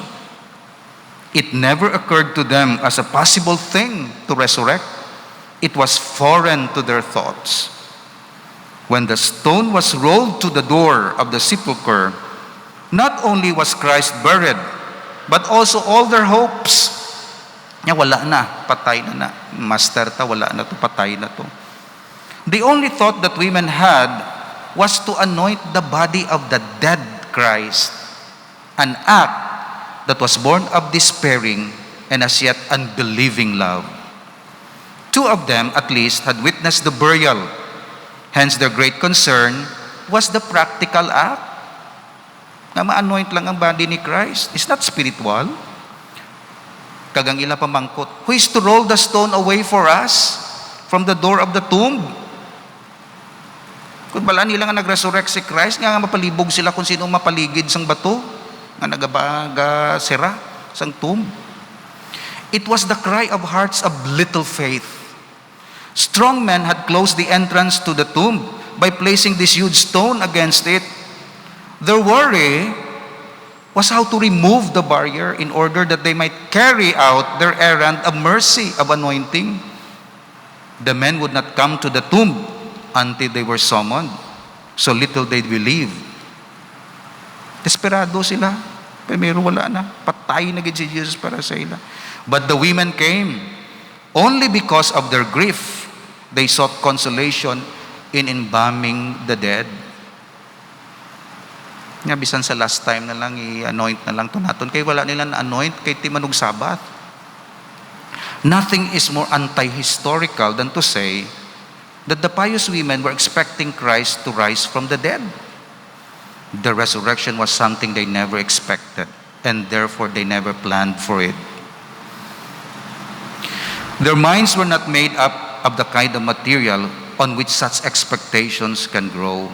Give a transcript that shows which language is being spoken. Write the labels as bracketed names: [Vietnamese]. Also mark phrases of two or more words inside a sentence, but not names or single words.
[English] It never occurred to them as a possible thing to resurrect. It was foreign to their thoughts. When the stone was rolled to the door of the sepulchre, not only was Christ buried, but also all their hopes. [Hiligaynon] Wala na, patay na. Master ta, wala na to, patay na to. [English] The only thought that women had was to anoint the body of the dead Christ, an act that was born of despairing and as yet unbelieving love. Two of them, at least, had witnessed the burial. Hence, their great concern was the practical act. [Hiligaynon] Na ma-anoint lang ang body ni Christ. [English] It's not spiritual. [Hiligaynon] Kagang ila pamangkot, [English] who is to roll the stone away for us from the door of the tomb? [Hiligaynon] Kung bala nila nga nag-resurrect si Christ, nga mapalibog sila kung sino mapaligid sang bato, nga nagabaga sira sang tomb. [English] It was the cry of hearts of little faith. Strong men had closed the entrance to the tomb by placing this huge stone against it. Their worry was how to remove the barrier in order that they might carry out their errand of mercy, of anointing. The men would not come to the tomb until they were summoned. So little they believe. [Hiligaynon] Desperado sila. Pero wala na. Patay na gid si Jesus para sa ila. [English] But the women came. Only because of their grief, they sought consolation in embalming the dead. [Hiligaynon] Nga bisan sa [English] last time [Hiligaynon] na lang i-anoint na lang to naton kay wala nila na-anoint kay timanog Sabat. [English] Nothing is more anti-historical than to say that the pious women were expecting Christ to rise from the dead. The resurrection was something they never expected, and therefore they never planned for it. Their minds were not made up of the kind of material on which such expectations can grow.